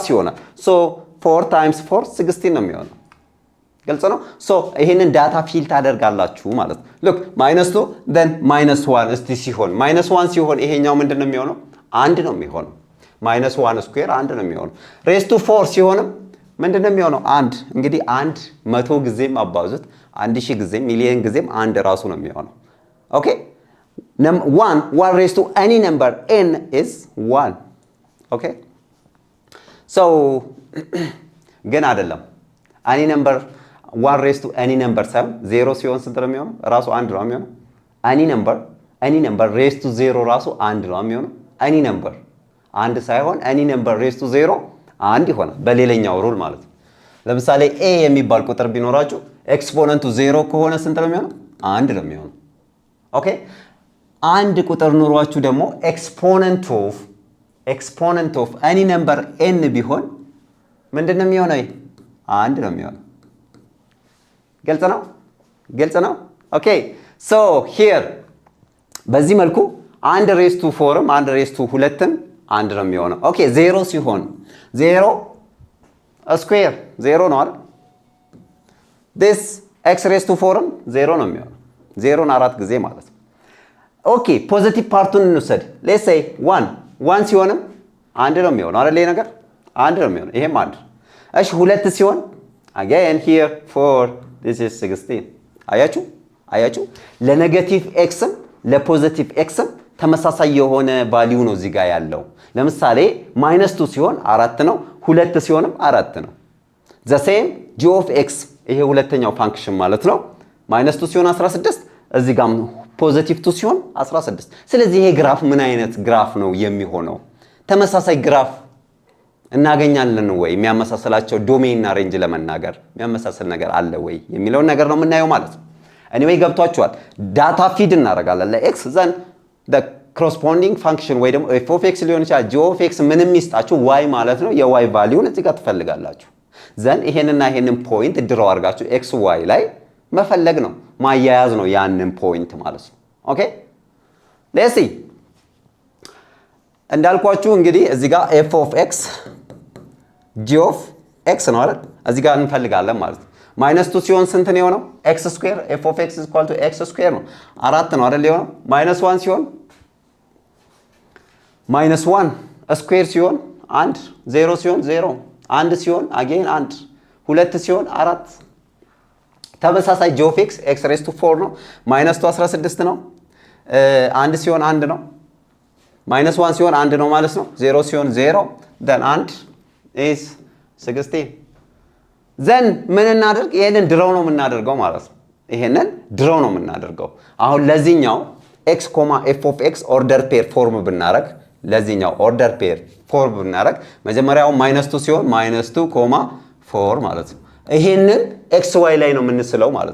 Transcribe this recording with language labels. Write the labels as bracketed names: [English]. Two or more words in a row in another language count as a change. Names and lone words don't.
[Amharic] ይሆናል so 4 times 4 16 ነው የሚሆነው ግልጽ ነው so ይሄንን ዳታ ፊል ታደርጋላችሁ ማለት ነው [English] look -2 then -1 [Amharic] እስቲ ሲሆን -1 ሲሆን ይሄኛው ምንድነው የሚሆነው 1 ነው የሚሆነው -1 ስኩዌር 1 ነው የሚሆነው [English] raised to 4 [Amharic] ሲሆንም ምንድነው የሚሆነው 1 እንግዲህ 1 100 ጊዜም አባዙት 1000 ጊዜም ሚሊየን ጊዜም 1 ራሱ ነው የሚሆነው ኦኬ [English] 1 raised to any number n is 1 okay so [Amharic] ግን አይደለም [English] any number 1 raised to any [Amharic] number ሳይሆን 0 ሲሆን ስንት ነው የሚሆነው ራሱ 1 ነው የሚሆነው [English] any number raised to 0 [Amharic] ራሱ 1 ነው የሚሆነው [English] any number [Amharic] አንድ ሳይሆን [English] any number raised to 0 [Amharic] አንድ ይሆናል በሌላኛው ሩል ማለት ነው ለምሳሌ a የሚባል ቁጥር ቢኖራችሁ ኤክስፖነንቱ 0 ከሆነ ስንት ነው የሚሆነው 1 ነው የሚሆነው ኦኬ አንድ ቁጥር ኑሯችሁ ደግሞ [English] exponent of any number n [Amharic] ቢሆን ምንድነው የሚሆነው 1 ነው የሚሆነው ግልጽ ነው ኦኬ [English] so here [Amharic] በዚህ መልኩ [English] 1 raised to 4 1 raised to 2 [Amharic] 1 ነው የሚሆነው ኦኬ 0 ሲሆን 0 ስኩዌር 0 ነው አይደል [English] this x raised to 4 [Amharic] 0 ነው የሚሆነው 0 4 ጊዜ ማለት ነው ኦኬ ፖዚቲቭ ፓርቱን እንውሰድ [English] let's say [Amharic] 1 ሲሆንም 1 ነው የሚሆነው አይደል ይሄ ነገር 1 ነው የሚሆነው ይሄም 1 እሺ 2 ሲሆን [English] again here 4 this is 16 [Amharic] አያችሁ ለኔጌቲቭ ኤክስም ለፖዚቲቭ ኤክስም ተመሳሳይ የሆነ ቫልዩ ነው እዚህ ጋር ያለው ለምሳሌ -2 ሲሆን 4 ነው 2 ሲሆንም 4 ነው [English] the same g of x [Amharic] ይሄ ሁለተኛው ፋንክሽን ማለት ነው -2 ሲሆን 16 እዚህ ጋር ፖዚቲቭ 2 ሲሆን 16 ስለዚህ ይሄ ግራፍ ምን አይነት ግራፍ ነው የሚሆነው ተመሳሳይ ግራፍ እናገኛለን ወይ የሚያመሳስላቸው ዶሜን እና ሬንጅ ለመናገር የሚያመሳስል ነገር አለ ወይ የሚለው ነገር ነው የምናየው ማለት ነው anyway ገብቷችኋል ዳታ ፊድ እናደርጋለን ለኤክስ [English] then the corresponding function [Amharic] ወይ ደግሞ [English] f of x [Amharic] ሊሆን ይችላል [English] g of x [Amharic] ምንም ይስጣችሁ y ማለት ነው የy ቫልዩን እዚህ ጋር ትፈልጋላችሁ ዘን ይሄንና ይሄንን ፖይንት ድሮ አድርጋችሁ x y ላይ መፈለግ ነው ማያያዝ ነው ያንን ፖይንት ማለት ነው ኦኬ [English] let's see [Amharic] እንዳልኳችሁ እንግዲህ እዚህ ጋር [English] f of x g of x [Amharic] ነው አይደል እዚህ ጋር እንፈልጋለን ማለት ነው -2 ሲሆን ስንት ነው የሆነው [English] x square f of x = x square [Amharic] ነው 4 ነው አይደል የሆነው -1 ሲሆን -1 ስኩዌር ሲሆን 1 0 ሲሆን 0 1 ሲሆን again 1 2 ሲሆን 4 ተመሳሳይ [English] g of x x raised to 4 [Amharic] ነው -2 16 ነው 1 ሲሆን 1 ነው -1 ሲሆን 1 ነው ማለት ነው 0 ሲሆን 0 [English] then 1 is 16 then [Amharic] ምን እናደርግ ይሄንን ድሮው ነው የምናደርገው ማለት ነው ይሄንን ድሮው ነው የምናደርገው አሁን ለዚህኛው [English] x, f of x order pair form [Amharic] ብናረግ ለዚህኛው [English] order pair form [Amharic] ብናረግ መጀመሪያው -2 ሲሆን -2, 4 ማለት ነው ይሄንን x y ላይ ነው የምንስለው ማለት